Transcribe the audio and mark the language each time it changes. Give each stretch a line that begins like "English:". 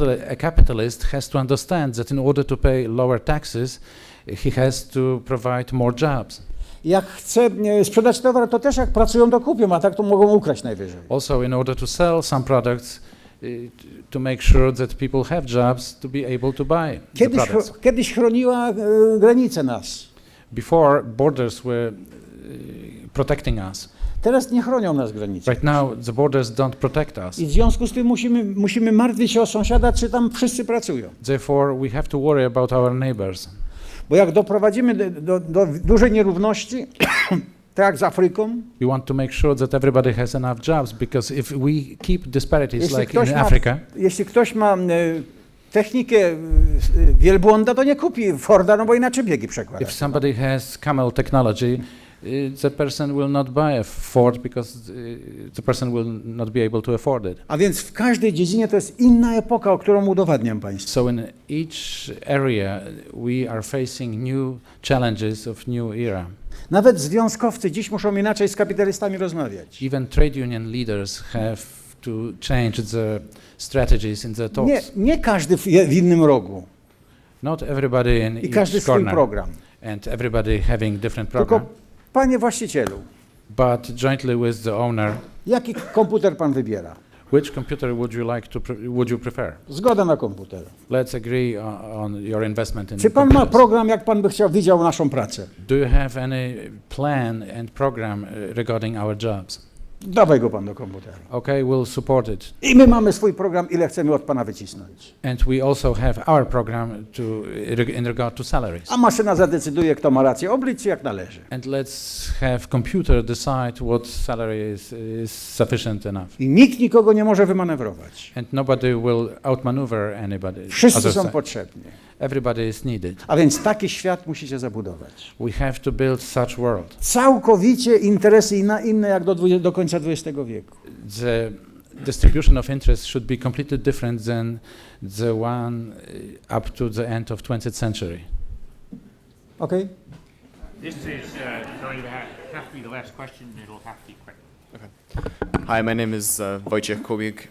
English: A capitalist has to understand that in order to pay lower taxes, he has to provide more jobs.
Polish: Jak chce sprzedać towar, to też jak pracują, to kupią, a tak to mogą ukraść najwyżej.
English: Also, in order to sell some products, to make sure that people have jobs to be able to buy the products.
Polish: Kiedyś chroniła granice nas.
English: Before, borders were protecting us.
Polish: Teraz nie chronią nas granice.
English: Right now, the borders don't protect us.
Polish: I w związku z tym musimy martwić się o sąsiada, czy tam wszyscy pracują.
English: Therefore, we have to worry about our neighbors.
Polish: Bo jak doprowadzimy do dużej nierówności, tak jak z Afryką,
English: we want to make sure that everybody has enough jobs, because if we keep disparities like in Africa,
Polish: jeśli ktoś ma technikę wielbłąda, to nie kupi Forda, no bo inaczej biegi przekłada.
English: If somebody has camel technology, the person will not buy a Ford because the person will not be able to afford it.
Polish: A więc w każdej dziedzinie to jest inna epoka, o którą udowadniam państwu.
English: So in each area we are facing new challenges of new era.
Polish: Nawet związkowcy dziś muszą inaczej z kapitalistami rozmawiać.
English: Even trade union leaders have to change the strategies in the talks.
Polish: Nie każdy w innym rogu.
English: Not everybody in
Polish: I każdy
English: each
Polish: swój
English: corner.
Polish: program.
English: And everybody having different program.
Polish: Tylko panie właścicielu,
English: but jointly with the owner,
Polish: jaki komputer pan wybiera?
English: Which computer would you prefer?
Polish: Zgoda na komputer.
English: Let's agree on your investment in
Polish: Czy pan ma program, jak pan by widział naszą pracę?
English: Do you have any plan and program regarding our jobs?
Polish: Dawaj go pan do komputera.
English: Okay, we'll support it.
Polish: I my mamy swój program, ile chcemy od pana wycisnąć.
English: And we also have our program in regard to salaries.
Polish: A maszyna zadecyduje, kto ma rację, oblicz jak należy.
English: And let's have computer decide what salary is sufficient enough.
Polish: I nikt nikogo nie może wymanewrować.
English: And nobody will outmaneuver anybody.
Polish: Wszyscy są potrzebni.
English: Everybody is needed.
Polish: A więc taki świat musicie zabudować.
English: We have to build such world.
Polish: Całkowicie interesy inne jak do końca XX wieku.
English: The distribution of interest should be completely different than the one up to the end of 20th century. Okay? This is going to have to be the last question. It'll have to be quick. Okay. Hi, my name is Wojciech Kubik.